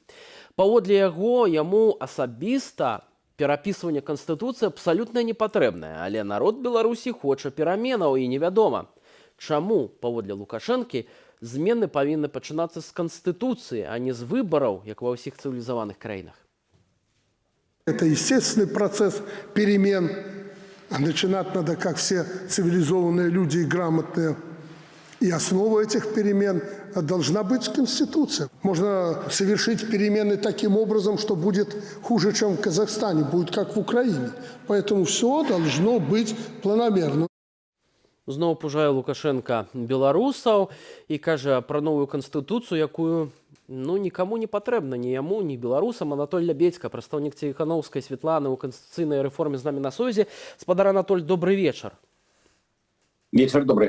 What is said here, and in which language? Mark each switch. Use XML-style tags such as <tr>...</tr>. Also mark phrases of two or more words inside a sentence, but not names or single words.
<be>Паводле яго, яму асабіста перапісванне Канстытуцыі абсалютна не патрэбнае, але народ Беларусі хоча пераменаў і невядома, чаму, паводле Лукашэнкі, змены павінны пачынацца з Канстытуцыі, а не з выбараў, як ва ўсіх цывілізаваных краінах.</be> <ru>Это естественный процесс перемен. А начинать надо, как все цивилизованные люди и грамотные. И основа этих перемен должна быть Конституция. Можно совершить перемены таким образом, что будет хуже, чем в Казахстане, будет как в Украине. Поэтому все должно быть планомерно.</ru> <be>Зноў пужае Лукашенка беларусаў і кажа пра новую канстытуцыю, якую нікому не патрэбна, ні яму, ні беларусам. Анатоль Лябедзька, прадстаўнік Ціханаўскай Светланы ў канстытуцыйнай рэформе з намі на сувязі. Спадар Анатоль, добры вечар. Вечар добры.</be>